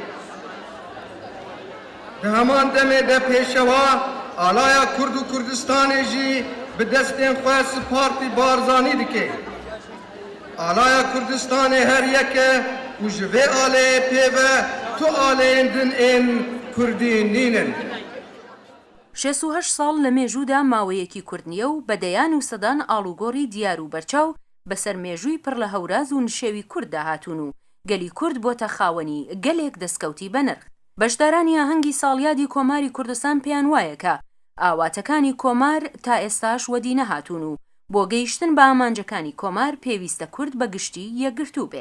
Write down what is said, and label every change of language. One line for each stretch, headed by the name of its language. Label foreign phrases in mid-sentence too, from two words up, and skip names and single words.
Kurdish: Di heman demê de pêşewa alaya Kurd û Kurdistanê jî bi destên xwe Spartî Barzanî dike. Alaya Kurdistanê her yeke û ji vê aleyê pêve tu aleyên din ên Kurdî nînin.
Central Kurdish: 68 ساڵ لە مێژوودا ماوەیەکی کوردنیە و بەدەیان و سەدان ئاڵوگۆڕی دیار و بەرچاو بەسەر مێژووی پڕ لە هەوراز و نشێوی کورد داهاتون و گەلی کورد بۆتە خاوەنی گەلێک دەستکەوتی بەنرخ. بەشدارانی ئاهەنگی ساڵیادی کۆماری کوردستان پێیان وایە کە ئاواتەکانی کۆمار تا ئێستاش وەدی نەهاتون و بۆ گەیشتن بە ئامانجەکانی کۆمار پێویستە کورد بە گشتی یەکگرتوو بێ.